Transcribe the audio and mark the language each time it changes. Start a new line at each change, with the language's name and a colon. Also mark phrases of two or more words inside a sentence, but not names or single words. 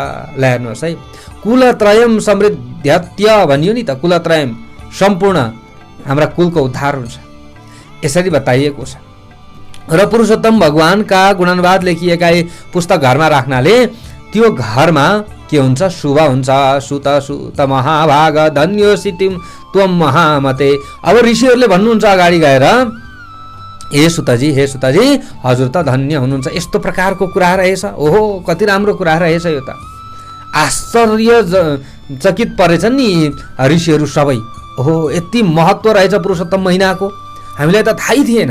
Nepali: ल हेर्नुहोस् है,
Sanskrit: कुलत्रयम समृद्ध्यत्य
Nepali: भनियो नि त, कुलत्रयम सम्पूर्ण हाम्रा कुलको उद्धार हुन्छ, यसरी बताइएको छ। र पुरुषोत्तम भगवानका गुणानुवाद लेखिएका पुस्तक घरमा राख्नाले त्यो घरमा के हुन्छ, शुभ हुन्छ।
Sanskrit: सुत सुत महाभाग धन्योसितिम त्वम महामते।
Nepali: अब ऋषिहरूले भन्नुहुन्छ अगाडि गएर, हे सुतजी हजुर त धन्य हुनुहुन्छ। यस्तो प्रकारको कुरा रहेछ, ओहो कति राम्रो कुरा रहेछ, यो त आश्चर्यचकित परेछन् नि ऋषिहरू सबै। ओहो यति महत्त्व रहेछ पुरुषोत्तम महिनाको, हामीलाई त थाहै थिएन।